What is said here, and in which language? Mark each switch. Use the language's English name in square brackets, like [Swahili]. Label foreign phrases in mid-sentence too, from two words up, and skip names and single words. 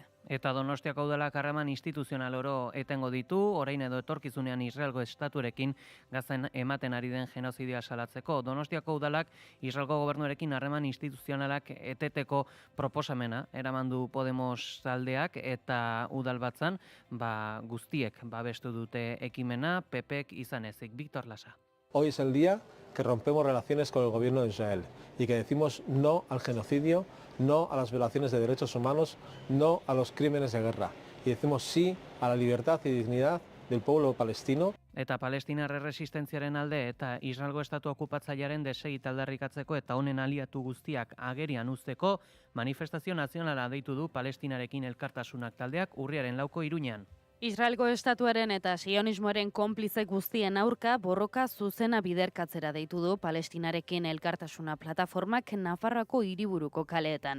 [Basque] Eta Donostiako udalak harreman instituzional oro etengo ditu, orain edo etorkizunean Israelgo estaturekin Gazan ematen ari den genozidioa salatzeko. Donostiako udalak Israelgo gobernuarekin harreman instituzionalak eteteko proposamena eraman du Podemos taldeak eta udal batzan guztiek babestu dute ekimena, PPek izan ezik. Víctor Lasa. [Spanish] Hoy es el día que rompemos relaciones con el gobierno de Israel y que decimos no al genocidio, no a las violaciones de derechos humanos, no a los crímenes de guerra. Y decimos sí a la libertad y dignidad del pueblo palestino. [Basque] Eta Palestinar erresistentziaren alde eta Israelgo estatu okupatzailearen desegit aldarrikatzeko eta honen aliatu guztiak agerian uzteko manifestazio nazionala deitu du Palestinarekin elkartasunak taldeak urriaren 4 Iruñean. Israelgo estatuaren eta sionismoaren konplize guztien aurka borroka zuzena biderkatzera deitu du Palestinarekin elkartasuna plataformak Nafarroako hiriburuko kaleetan.